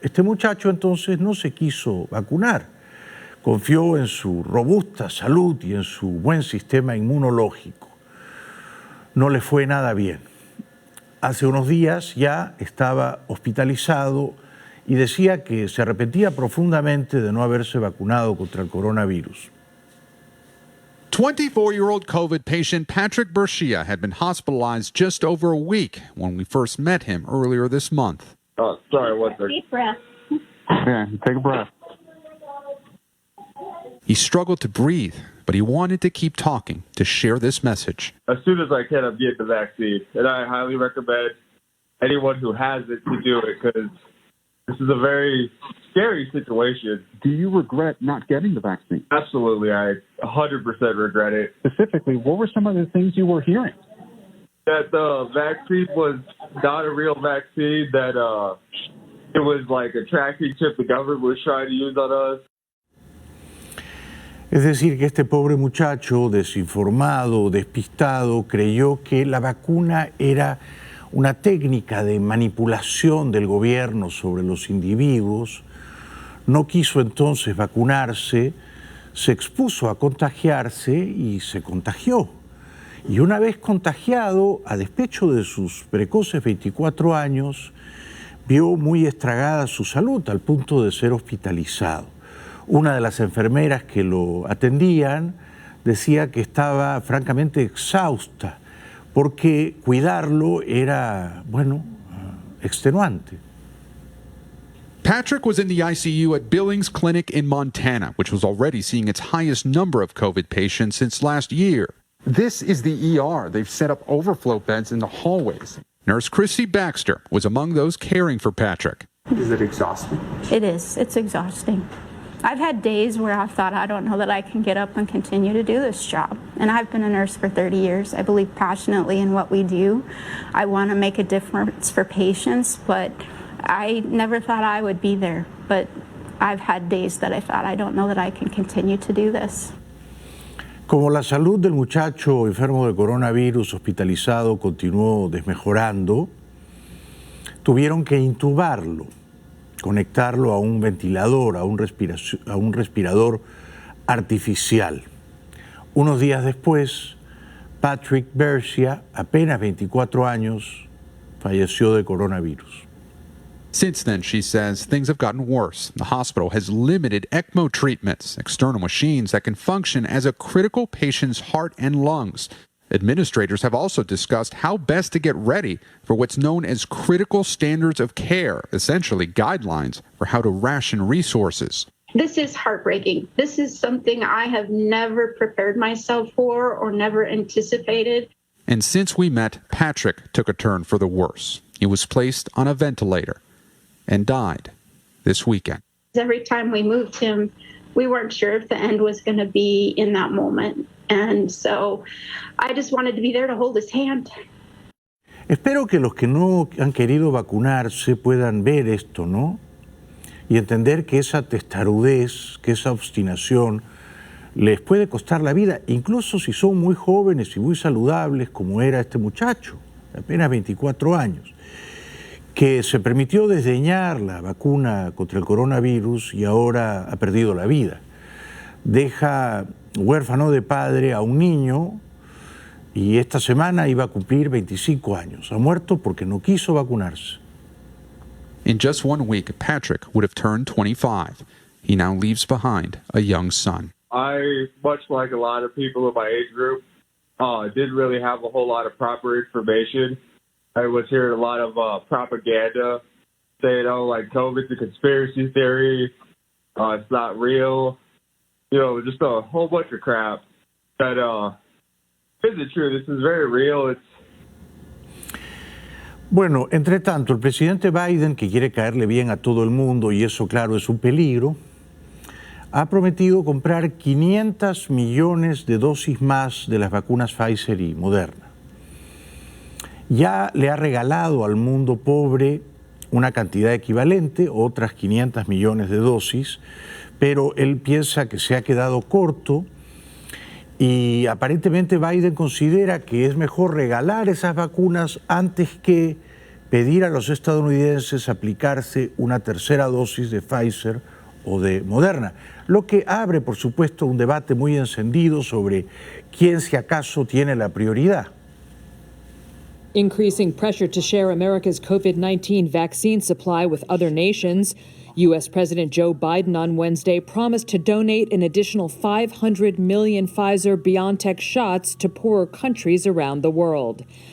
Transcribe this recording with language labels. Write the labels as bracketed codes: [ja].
[es] Este muchacho entonces no se quiso vacunar, confió en su robusta salud y en su buen sistema inmunológico. No le fue nada bien. Hace unos días ya estaba hospitalizado y decía que se arrepentía profundamente de no haberse vacunado contra el coronavirus. [en] 24-year-old COVID patient Patrick Bercia had been hospitalized just over a week when we first met him earlier this month. Oh, sorry, one second. Deep breath. Yeah, take a breath. He struggled to breathe, but he wanted to keep talking to share this message. As soon as I can, I'm getting the vaccine. And I highly recommend anyone who has it to do it because this is a very scary situation. Do you regret not getting the vaccine? Absolutely. I 100% regret it. Specifically, what were some of the things you were hearing? That the vaccine was not a real vaccine, that it was like a tracking chip the government was trying to use on us. [es] Es decir, que este pobre muchacho, desinformado, despistado, creyó que la vacuna era una técnica de manipulación del gobierno sobre los individuos, no quiso entonces vacunarse, se expuso a contagiarse y se contagió. Y una vez contagiado, a despecho de sus precoces 24 años, vio muy estragada su salud al punto de ser hospitalizado. Una de las enfermeras que lo atendían decía que estaba francamente exhausta, porque cuidarlo era, bueno, extenuante. [en] Patrick was in the ICU at Billings Clinic in Montana, which was already seeing its highest number of COVID patients since last year. This is the ER. They've set up overflow beds in the hallways. Nurse Christy Baxter was among those caring for Patrick. Is it exhausting? It is. It's exhausting. I've had days where I've thought, I don't know that I can get up and continue to do this job. And I've been a nurse for 30 years. I believe passionately in what we do. I want to make a difference for patients, but I never thought I would be there. But I've had days that I thought, I don't know that I can continue to do this. [es] Como la salud del muchacho enfermo de coronavirus hospitalizado continuó desmejorando, tuvieron que intubarlo, conectarlo a un ventilador, a un respirador artificial. Unos días después, Patrick Bercia, apenas 24 años, falleció de coronavirus. [en] Since then, she says, things have gotten worse. The hospital has limited ECMO treatments, external machines that can function as a critical patient's heart and lungs. Administrators have also discussed how best to get ready for what's known as critical standards of care, essentially guidelines for how to ration resources. This is heartbreaking. This is something I have never prepared myself for or never anticipated. And since we met, Patrick took a turn for the worse. He was placed on a ventilator and died this weekend. Every time we moved him, we weren't sure if the end was going to be in that moment. And so I just wanted to be there to hold his hand. [es] Espero que los que no han querido vacunarse puedan ver esto, ¿no? Y entender que esa testarudez, que esa obstinación les puede costar la vida, incluso si son muy jóvenes y muy saludables, como era este muchacho, de apenas 24 años, que se permitió desdeñar la vacuna contra el coronavirus y ahora ha perdido la vida. Deja huérfano de padre a un niño y esta semana iba a cumplir 25 años. Ha muerto porque no quiso vacunarse. [en] In just 1 week, Patrick would have turned 25. He now leaves behind a young son. I, much like a lot of people in my age group, didn't really have a whole lot of proper information. I was hearing a lot of propaganda saying, oh, like COVID's a conspiracy theory, it's not real, you know, just a whole bunch of crap that isn't true. This is very real. [es] Bueno, entre tanto, el presidente Biden, que quiere caerle bien a todo el mundo, y eso, claro, es un peligro, ha prometido comprar 500 millones de dosis más de las vacunas Pfizer y Moderna. Ya le ha regalado al mundo pobre una cantidad equivalente, otras 500 millones de dosis, pero él piensa que se ha quedado corto y aparentemente Biden considera que es mejor regalar esas vacunas antes que pedir a los estadounidenses aplicarse una tercera dosis de Pfizer o de Moderna, lo que abre, por supuesto, un debate muy encendido sobre quién, si acaso, tiene la prioridad. [en] Increasing pressure to share America's COVID-19 vaccine supply with other nations. U.S. President Joe Biden on Wednesday promised to donate an additional 500 million Pfizer-BioNTech shots to poorer countries around the world.